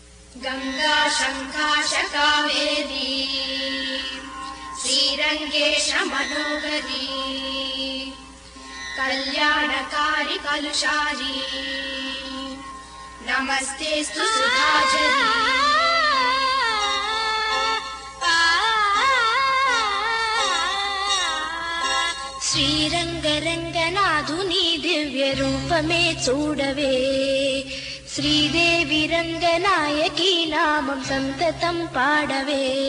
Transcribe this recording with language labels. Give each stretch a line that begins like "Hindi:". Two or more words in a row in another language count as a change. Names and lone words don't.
Sanskrit: गंगा शंकाश कावेरी श्रीरंगेश मनोहरी कल्याणकारी कलुषारी नमस्तेस्तु सुधाचरी
Telugu: శ్రీరంగరంగనాథుని దివ్య రూపమే చూడవే శ్రీదేవి రంగనాయకి నామం సంతతం పాడవే